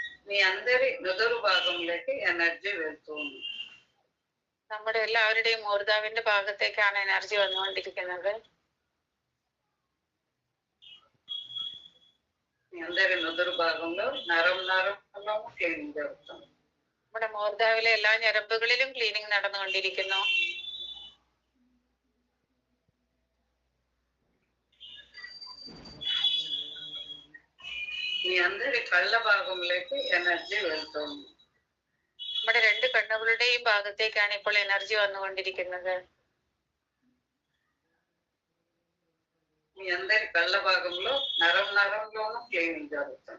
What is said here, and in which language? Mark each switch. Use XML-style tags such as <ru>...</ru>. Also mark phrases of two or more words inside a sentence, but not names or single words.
<te>మీ అందరి నుదురు భాగంలోకి ఎనర్జీ వెళ్తుంది.</te> <ml>നമ്മുടെ എല്ലാവരുടെയും മൂർധാവിന്റെ ഭാഗത്തേക്കാണ് എനർജി വന്നുകൊണ്ടിരിക്കുന്നത്.</ml> <te>మీ అందరి నుదురు భాగంలో నరంలో క్లీనింగ్ జరుగుతుంది.</te> <ml>നമ്മുടെ മൂർധാവിലെ എല്ലാ ഞരമ്പുകളിലും ക്ലീനിങ് നടന്നുകൊണ്ടിരിക്കുന്നു.</ml> <te>మీ అందరి కళ్ళ భాగంలోకి ఎనర్జీ వెళ్తుంది.</te> <ml>നമ്മുടെ രണ്ട് കണ്ണുകളുടെയും ഭാഗത്തേക്കാണ് ഇപ്പോൾ എനർജി വന്നുകൊണ്ടിരിക്കുന്നത്.</ml> <te>మీ అందరి కళ్ళ భాగంలో నరంలోనూ క్లీనింగ్ జరుగుతుంది.</te>